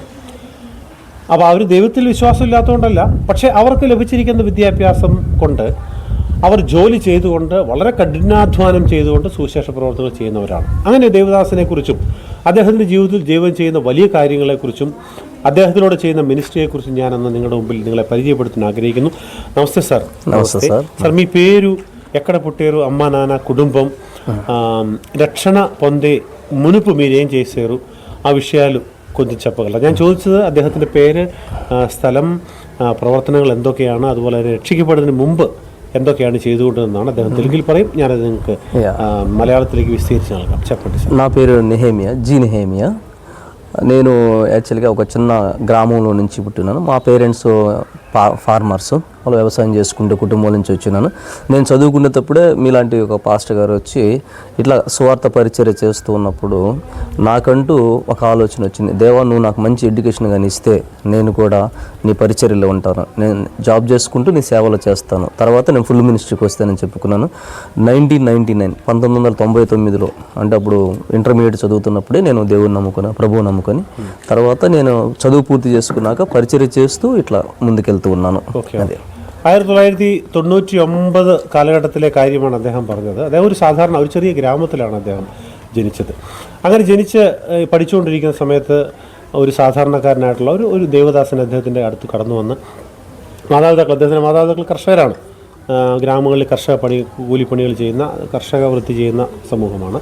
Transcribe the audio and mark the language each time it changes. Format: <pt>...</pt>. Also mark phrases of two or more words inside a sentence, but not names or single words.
<ml>അപ്പോൾ അവർ ദൈവത്തിൽ വിശ്വാസമില്ലാത്തതുകൊണ്ടല്ല, പക്ഷേ അവർക്ക് ലഭിച്ചിരിക്കുന്ന വിദ്യാഭ്യാസം കൊണ്ട് അവർ ജോലി ചെയ്തുകൊണ്ട് വളരെ കഠിനാധ്വാനം ചെയ്തുകൊണ്ട് സുവിശേഷ പ്രവർത്തനങ്ങൾ ചെയ്യുന്നവരാണ്. അങ്ങനെ ദേവദാസനെക്കുറിച്ചും അദ്ദേഹത്തിൻ്റെ ജീവിതത്തിൽ ദൈവം ചെയ്യുന്ന വലിയ കാര്യങ്ങളെക്കുറിച്ചും അദ്ദേഹത്തിനോട് ചെയ്യുന്ന മിനിസ്ട്രിയെക്കുറിച്ചും ഞാനന്ന് നിങ്ങളുടെ മുമ്പിൽ നിങ്ങളെ പരിചയപ്പെടുത്താൻ ആഗ്രഹിക്കുന്നു.</ml> <te>నమస్తే సార్. సార్ మీ పేరు, ఎక్కడ పుట్టారు, అమ్మ నాన్న కుటుంబం, రక్షణ పొందే మునుపు మీరేం చేశారు, ఆ విషయాలు కొంచెం చెప్పగలరా?</te> <ml>ഞാൻ ചോദിച്ചത് അദ്ദേഹത്തിൻ്റെ പേര്, സ്ഥലം, പ്രവർത്തനങ്ങൾ എന്തൊക്കെയാണ്, അതുപോലെ രക്ഷിക്കപ്പെടുന്നതിന് മുമ്പ് എന്തൊക്കെയാണ് ചെയ്തുകൊണ്ടിരുന്നതാണ്. അദ്ദേഹം తెలుగులో പറയും, ഞാനത് നിങ്ങൾക്ക് మలయాళത്തിലേക്ക് విస్తరించి നൽകാം.</ml> <te>చెప్పండి సార్. నా పేరు నెహేమియా, నెహేమియా. నేను యాక్చువల్గా ఒక చిన్న గ్రామంలో నుంచి పుట్టినాను. మా పేరెంట్స్ ఫార్మర్స్, వాళ్ళు వ్యవసాయం చేసుకుంటే కుటుంబం నుంచి వచ్చినాను. నేను చదువుకునేటప్పుడే మీలాంటి ఒక పాస్టర్ గారు వచ్చి ఇట్లా స్వార్థ పరిచర్య చేస్తూ ఉన్నప్పుడు నాకంటూ ఒక ఆలోచన వచ్చింది. దేవా, నువ్వు నాకు మంచి ఎడ్యుకేషన్ కానీ ఇస్తే నేను కూడా నీ పరిచర్యలో ఉంటాను, నేను జాబ్ చేసుకుంటూ నీ సేవలు చేస్తాను, తర్వాత నేను ఫుల్ మినిస్ట్రీకి వస్తానని చెప్పుకున్నాను. 1999 అంటే అప్పుడు ఇంటర్మీడియట్ చదువుతున్నప్పుడే నేను దేవుని నమ్ముకున్నాను, ప్రభువు నమ్ముకొని. తర్వాత నేను చదువు పూర్తి చేసుకున్నాక పరిచర్య చేస్తూ ఇట్లా ముందుకెళ్తూ ఉన్నాను.</te> <ml>അതെ, 1999 കാലഘട്ടത്തിലെ കാര്യമാണ് അദ്ദേഹം പറഞ്ഞത്. അദ്ദേഹം ഒരു ചെറിയ ഗ്രാമത്തിലാണ് അദ്ദേഹം ജനിച്ചത്. അങ്ങനെ ജനിച്ച് പഠിച്ചുകൊണ്ടിരിക്കുന്ന സമയത്ത് ഒരു സാധാരണക്കാരനായിട്ടുള്ള ഒരു ദേവദാസൻ അദ്ദേഹത്തിൻ്റെ അടുത്ത് കടന്നു വന്ന്, അദ്ദേഹത്തിൻ്റെ മാതാപിതാക്കൾ കർഷകരാണ്, ഗ്രാമങ്ങളിൽ കൂലിപ്പണികൾ ചെയ്യുന്ന, കർഷക വൃത്തി ചെയ്യുന്ന സമൂഹമാണ്.</ml>